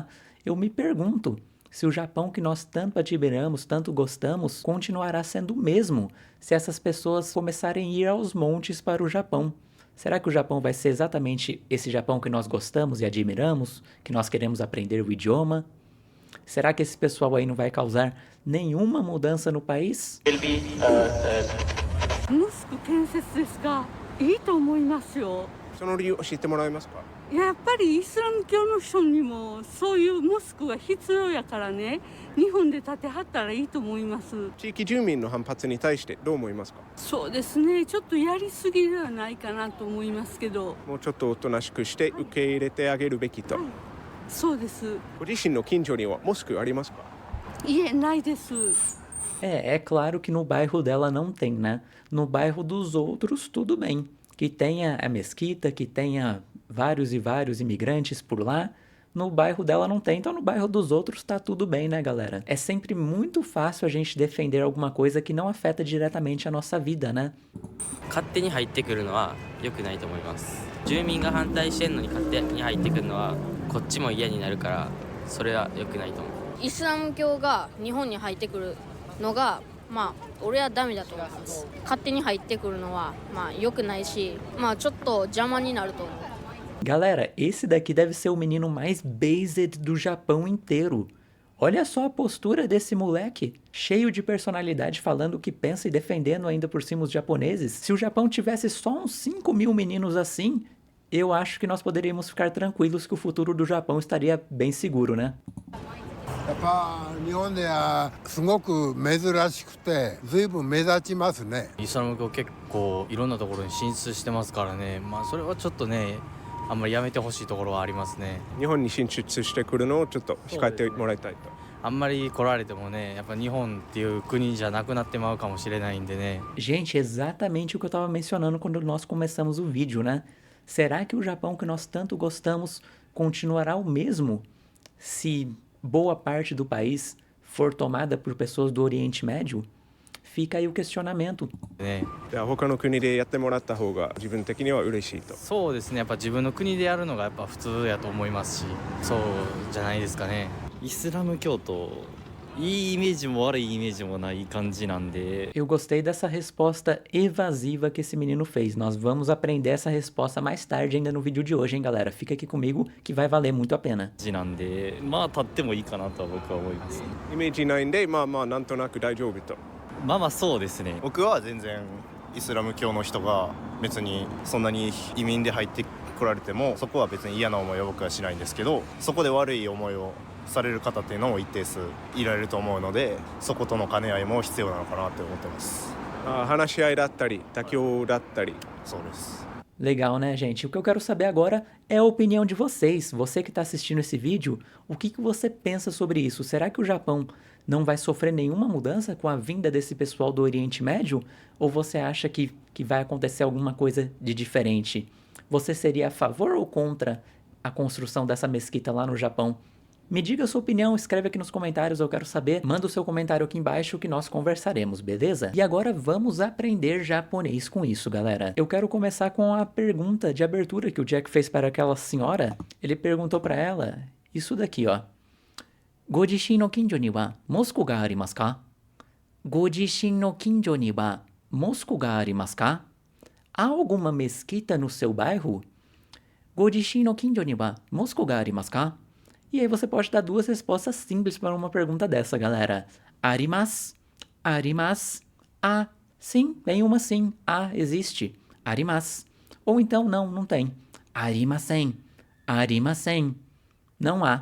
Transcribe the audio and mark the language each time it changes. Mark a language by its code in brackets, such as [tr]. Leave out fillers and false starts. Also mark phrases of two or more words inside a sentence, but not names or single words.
[pt] Eu me pergunto se o Japão que nós tanto admiramos, tanto gostamos, continuará sendo o mesmo se essas pessoas começarem a ir aos montes para o Japão. Será que o Japão vai ser exatamente esse Japão que nós gostamos e admiramos, que nós queremos aprender o idioma? Será que esse pessoal aí não vai causar nenhuma mudança no país? [ja] モスク建設ですか。いいと思いますよ。その理由教えてもらえますか？やっぱりイスラム教の人にもそういうモスクが必要やからね、日本で建てはったらいいと思います。地域住民の反発に対してどう思いますか？そうですね、ちょっとやりすぎではないかなと思いますけど。もうちょっとおとなしくして受け入れてあげるべきと。はい、そうです。ご自身の近所にはモスクありますか？いえ、ないです。 [pt] É claro que no bairro dela não tem, né? No bairro dos outros, tudo bem. Que tenha a mesquita, que tenha vários e vários imigrantes por lá. No bairro dela não tem, então no bairro dos outros tá tudo bem, né, galera? É sempre muito fácil a gente defender alguma coisa que não afeta diretamente a nossa vida, né? [ja] 勝手に入ってくるのは良くないと思います。住民が反対してんのに勝手に入ってくるのはこっちも嫌になるから、それは良くないと思う。イスラム教が日本に入ってくるのがまあ俺はダメだと思います。勝手に入ってくるのはまあ良くないし、まあちょっと邪魔になると思う。 [pt] Galera, esse daqui deve ser o menino mais based do Japão inteiro. Olha só a postura desse moleque, cheio de personalidade, falando o que pensa e defendendo ainda por cima os japoneses. Se o Japão tivesse só uns 5 mil meninos assim, eu acho que nós poderíamos ficar tranquilos que o futuro do Japão estaria bem seguro, né? [ja] やっぱ日本ではすごく珍しくて随分目立ちますね。イスラム教結構いろんなところに進出してますからね。まあそれはちょっとね、あんまりやめてほしいところはありますね。日本に進出してくるのをちょっと控えてもらいたいと。あんまり来られてもね、やっぱ日本っていう国じゃなくなってまうかもしれないんでね。 [pt] Gente, exatamente o que eu estava mencionando quando nós começamos o vídeo, né? Será que o Japão que nós tanto gostamos continuará o mesmo se boa parte do país for tomada por pessoas do Oriente Médio? Fica aí o questionamento. [ja] ね、じゃあ他の国でやってもらった方が自分的には嬉しいと。そうですね、やっぱ自分の国でやるのがやっぱ普通やと思いますし、そうじゃないですかね。イスラム教徒、いいイメージも悪いイメージもない感じなんで。 [pt] Eu gostei dessa resposta evasiva que esse menino fez. Nós vamos aprender essa resposta mais tarde ainda no vídeo de hoje, hein, galera? Fica aqui comigo que vai valer muito a pena. [ja] なんで、まあ立ってもいいかなとは僕は思います。イメージないんでまあまあなんとなく大丈夫と。まあまあそうですね。僕は全然イスラム教の人が別にそんなに移民で入ってこられてもそこは別に嫌な思いは僕はしないんですけど、そこで悪い思いをされる方っていうのも一定数いられると思うので、そことの兼ね合いも必要なのかなって思ってます。話し合いだったり妥協だったり。そうです。 [pt] Legal, né, gente? O que eu quero saber agora é a opinião de vocês. Você que está assistindo esse vídeo, o que você pensa sobre isso? Será que o Japão não vai sofrer nenhuma mudança com a vinda desse pessoal do Oriente Médio? Ou você acha que vai acontecer alguma coisa de diferente? Você seria a favor ou contra a construção dessa mesquita lá no Japão? Me diga a sua opinião, escreve aqui nos comentários, eu quero saber. Manda o seu comentário aqui embaixo que nós conversaremos, beleza? E agora vamos aprender japonês com isso, galera. Eu quero começar com a pergunta de abertura que o Jack fez para aquela senhora. Ele perguntou para ela isso daqui, ó. [ja] ご自身の近所にはモスクがありますか? ご自身の近所にはモスクがありますか? [pt] Há alguma mesquita no seu bairro? [ja] ご自身の近所にはモスクがありますか? [pt] E aí você pode dar duas respostas simples para uma pergunta dessa, galera. [ja] あります、あります, [pt] sim, tem uma sim, existe, arimasu. Ou então não tem. [ja] ありません、ありません, [pt] não há.